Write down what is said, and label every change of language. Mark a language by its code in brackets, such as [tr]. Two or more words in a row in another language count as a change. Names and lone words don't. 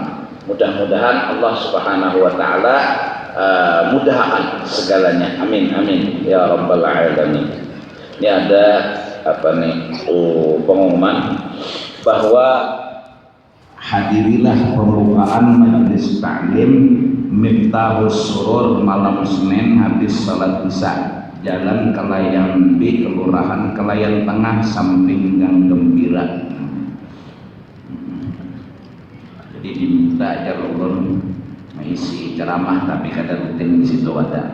[id] Mudah-mudahan [ar] الله سبحانه وتعالى [id] mudahkan segalanya. [ar] آمين آمين يا رب العالمين. [id] Ini ada pengumuman bahwa hadirilah pembukaan majelis taklim Miftahus Surur malam Senin habis salat Isya, Jalan Kelayan B, Kelurahan Kelayan Tengah, samping Gang Gembira. [bjn] Jadi diminta aja ulun mengisi ceramah, tapi kada rutin di situ ada.